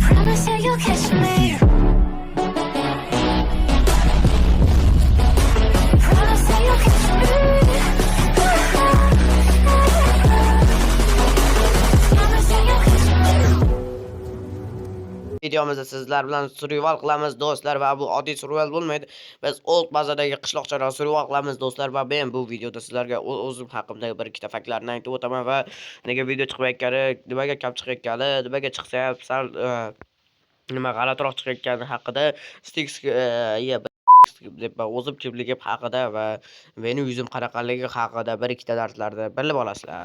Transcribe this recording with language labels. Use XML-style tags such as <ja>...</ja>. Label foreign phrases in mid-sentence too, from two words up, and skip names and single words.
<en>say you'll catch me. Promise that you'll catch me. Promise that you'll catch me.</en> <uz>Videomizda sizlar bilan survival qilamiz do'stlar va bu oddiy survival bo'lmaydi. Biz old bazadagi qishloqchada survival qilamiz do'stlar va men bu videoda sizlarga o'zim haqimdagi bir ikkita faktlarni aytib o'taman va nega video chiqmayotgani, nimaga kam chiqayotgani, nimaga chiqsa ham sal nima g'alatiroq chiqayotgani haqida Stix deb o'zim kimligim haqida va mening yuzim qanaqaligi haqida bir ikkita darslarda bilib olasizlar.</uz>